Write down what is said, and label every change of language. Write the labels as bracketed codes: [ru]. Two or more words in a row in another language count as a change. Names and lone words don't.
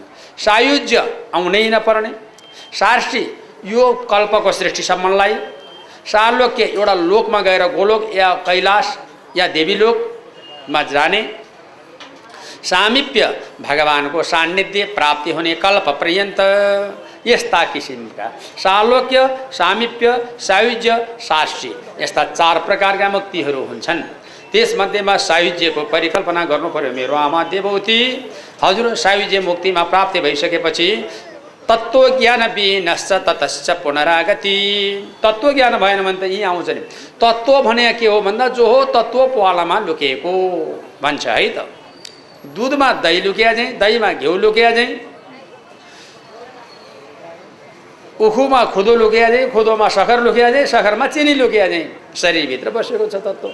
[ne] सायुज्य आउनै नपर्ने, साष्टी यो कल्पको सृष्टिसम्मलाई, सालोक्य एउटा लोकमा गएर गोलोक या कैलाश या देवीलोकमा जाने, सामिप्य भगवानको सान्निध्य प्राप्ति हुने कल्प पर्यन्त, यस्ता किसिमका सालोक्य, सामिप्य, सायुज्य, साष्टी यस्ता 4 प्रकारका मुक्तिहरू हुन्छन्। त्यसमध्येमा सायुज्यको परिकल्पना गर्नु पर्यो। मेरो आमा देवौती हजुर सायुज्य मुक्तिमा प्राप्ति भइसकेपछि [sa] तत्त्वज्ञान विहीनश्च ततश्च पुनरागति, [ne] तत्त्वज्ञान भएन भने त यहीँ आउँछ नि। तत्त्व भने के हो भन्दा जो हो तत्त्व प्वालामा लुकेको भन्छ है त। दुधमा दही लुकिया चाहिँ, दहीमा घिउ लुकिया चाहिँ, उखुमा खुदो लुकिया चाहिँ, खुदोमा सखर लुकिया चाहिँ, सखरमा चिनी लुकिया चाहिँ, शरीरभित्र बसेको छ तत्त्व।